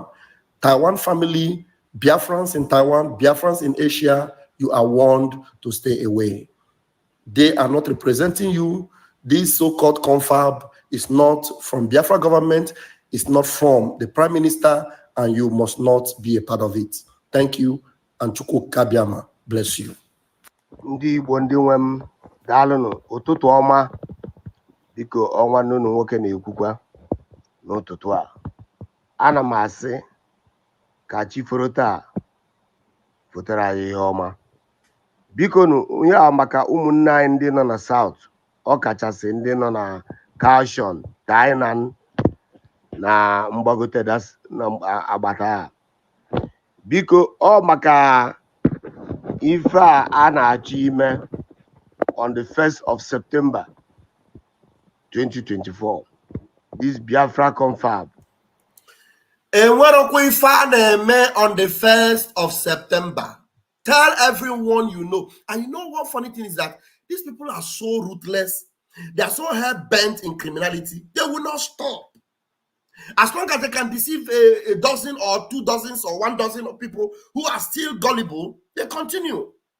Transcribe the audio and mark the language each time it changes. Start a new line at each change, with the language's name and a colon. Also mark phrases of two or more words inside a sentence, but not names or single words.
English: Taiwan family, Biafrans in Taiwan, Biafrans in Asia, you are warned to stay away. They are not representing you. This so-called confab is not from Biafra government. It's not from the Prime Minister, and you must not be a part of it. Thank you, and Chukwu Kabiama bless you.
Igbo: Ndị Igbo ndị nwe m daalụnụ ụtụtụ ọma, biko ọnwa nnụnụ nwoke na-ekwukwa n'ụtụtụ a. Ana m asị ka chi foro taa fotere anyị ihe ọma. Biko nụ onye a maka ụmụnne anyị ndị nọ na South, ọ kachasị ndị nọ na Kaohsiung, Tainan na mgbagote na agbata a. Biko ọ maka ife a na-achọ ime
English: on the 1st of September 2024, this Biafra confab.
Igbo: Enwerokwa ife a na-eme
English: on the 1st of September. Tell everyone you know. And you know what funny thing is that these people are so ruthless. They are so hell-bent in criminality. They will not stop. As long as they can deceive a dozen or 2 dozens or 1 dozen of people who are still gullible, they continue.